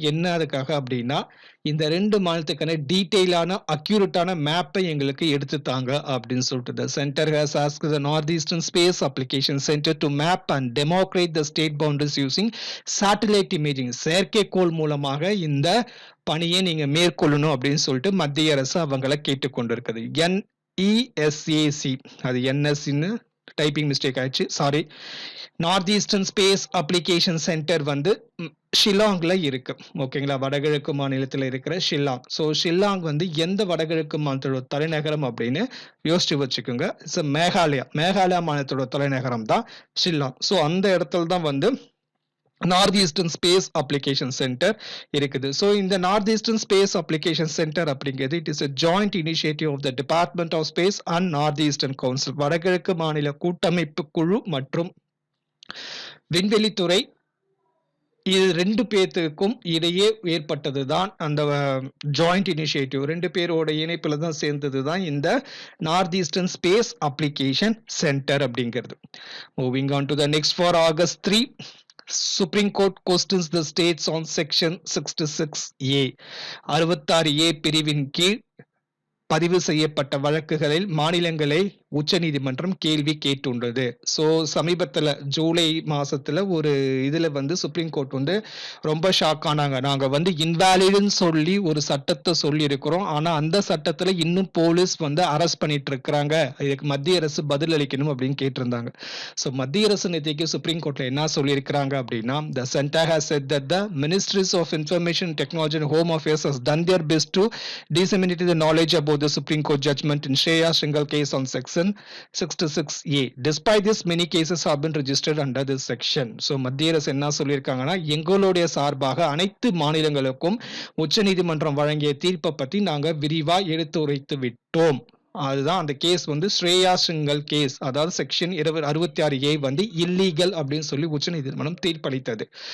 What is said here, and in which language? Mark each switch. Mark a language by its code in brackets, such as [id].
[ta] என்ன அதுக்காக அப்படின்னா, இந்த 2 மாநிலத்துக்கான டீடைலான அக்யூரேட்டான மேப்பை எங்களுக்கு எடுத்து தாங்க அப்படின்னு சொல்லிட்டு [en] the center has asked the northeastern space application center to map and demarcate the state boundaries using satellite imaging. [ta] செயற்கைக்கோள் மூலமாக இந்த பணியை நீங்க மேற்கொள்ளணும் அப்படின்னு சொல்லிட்டு மத்திய அரசு அவங்களை கேட்டுக்கொண்டிருக்குது. NESAC, அது NSன்னு டைப்பிங் மிஸ்டேக் ஆயிடுச்சு, sorry. North eastern space application centre வந்து ஷில்லாங்ல இருக்கு. ஓகேங்களா, வடகிழக்கு மாநிலத்தில் இருக்கிற ஷில்லாங். ஸோ ஷில்லாங் வந்து எந்த வடகிழக்கு மாநிலத்தோட தலைநகரம் அப்படின்னு யோசிச்சு வச்சுக்கோங்க. இட்ஸ் மேகாலயா மாநிலத்தோட தலைநகரம் தான் ஷில்லாங். ஸோ அந்த இடத்துல தான் வந்து north eastern space application centre இருக்குது. ஸோ இந்த north eastern space application centre அப்படிங்கிறது [en] it is a joint initiative of the Department of Space and North Eastern Council, [ta] வடகிழக்கு மாநில கூட்டமைப்பு குழு மற்றும் விண்வெளித்துறை, இது 2 பேத்துக்கும் இடையே ஏற்பட்டது தான் அந்த ஜாயிண்ட் இனிஷியேட்டிவ். 2 பேரோட இணைப்புல தான் சேர்ந்தது தான் இந்த north eastern space application centre அப்படிங்கிறது. [en] moving on to the next, for August 3, Supreme Court questions the states on section 66A, [ta] 66A பிரிவின் கீழ் பதிவு செய்யப்பட்ட வழக்குகளில் மாநிலங்களை உச்சநீதிமன்றம் கேள்வி கேட்டுள்ளது. ஸோ சமீபத்தில் ஜூலை மாசத்துல ஒரு இதுல வந்து சுப்ரீம் கோர்ட் வந்து ரொம்ப ஷாக் ஆனாங்க. நாங்க வந்து இன்வாலிடுன்னு சொல்லி ஒரு சட்டத்தை சொல்லி இருக்கிறோம். ஆனா அந்த சட்டத்துல இன்னும் போலீஸ் வந்து அரெஸ்ட் பண்ணிட்டு இருக்கிறாங்க. இதுக்கு மத்திய அரசு பதில் அளிக்கணும் அப்படின்னு கேட்டிருந்தாங்க. ஸோ மத்திய அரசு நேற்றுக்கு சுப்ரீம் கோர்ட்ல என்ன சொல்லியிருக்கிறாங்க அப்படின்னா, [en] the center has said that the ministries of information technology and home affairs has done their best to disseminate the knowledge about the Supreme Court judgment in Shreya Shingal case on section 66A. Despite this, many cases have been registered under this section. [ta] So மத்திய அரசு என்ன சொல்லியிருக்காங்கன்னா, எங்களுடைய சார்பாக அனைத்து மாநிலங்களுக்கும் உச்சநீதிமன்றம் வழங்கிய தீர்ப்பை பத்தி நாங்க விரிவா எடுத்துரைத்து விட்டோம். அதுதான் அந்த கேஸ் வந்து ஸ்ரேயா சிங்கல் கேஸ், அதாவது செக்ஷன் 66A வந்து இல்லீகல் அப்படின்னு சொல்லி உச்சநீதிமன்றம் தீர்ப்பளித்தது.